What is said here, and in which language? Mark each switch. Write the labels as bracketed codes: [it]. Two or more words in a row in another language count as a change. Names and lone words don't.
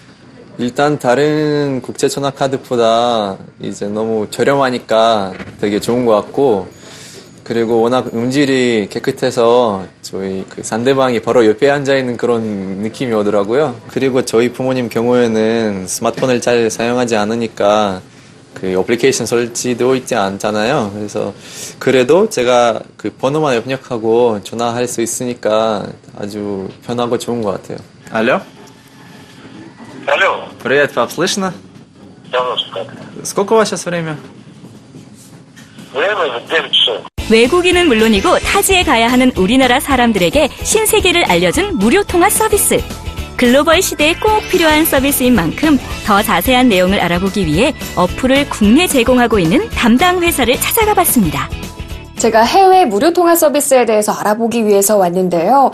[ko] 일단 다른 국제 전화 카드보다 이제 너무 저렴하니까 되게 좋은 것 같고 그리고 워낙 음질이 깨끗해서 저희 그 상대방이 바로 옆에 앉아 있는 그런 느낌이 오더라고요. 그리고 저희 부모님 경우에는 스마트폰을 잘 사용하지 않으니까 그 어플리케이션 설치되어 있지 않잖아요. 그래서 그래도 제가 그 번호만 입력하고 전화할 수 있으니까 아주 편하고 좋은 것 같아요. [ru] Алло? Алло. Привет, пап, слышно? Давно как. Сколько у вас сейчас время? Время 9 часов. [ko] 외국인은 물론이고 타지에 가야 하는 우리나라 사람들에게 신세계를 알려준 무료 통화 서비스. 글로벌 시대에 꼭 필요한 서비스인 만큼 더 자세한 내용을 알아보기 위해 어플을 국내 제공하고 있는 담당 회사를 찾아가 봤습니다. 제가 해외 무료 통화 서비스에 대해서 알아보기 위해서 왔는데요.